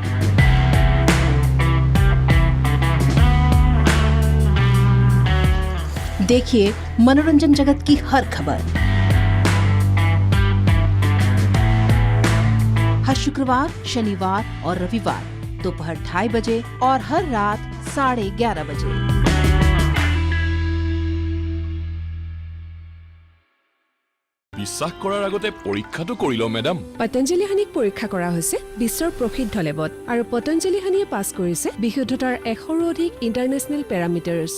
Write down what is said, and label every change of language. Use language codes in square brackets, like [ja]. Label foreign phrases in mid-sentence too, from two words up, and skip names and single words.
[hi] देखिए मनोरंजन जगत की हर खबर हर शुक्रवार, शनिवार और रविवार दोपहर 2:30 बजे और हर रात 11:30 बजे। [as] বিশ্বাস কৰাৰ আগতে পৰীক্ষাটো কৰি লওঁ মেডাম। পতঞ্জলি হানিক পৰীক্ষা কৰা হৈছে বিশ্বৰ প্ৰসিদ্ধ লেবত আৰু পতঞ্জলি হানিয়ে পাছ কৰিছে বিশুদ্ধতাৰ 100ৰো অধিক [en] international parameters.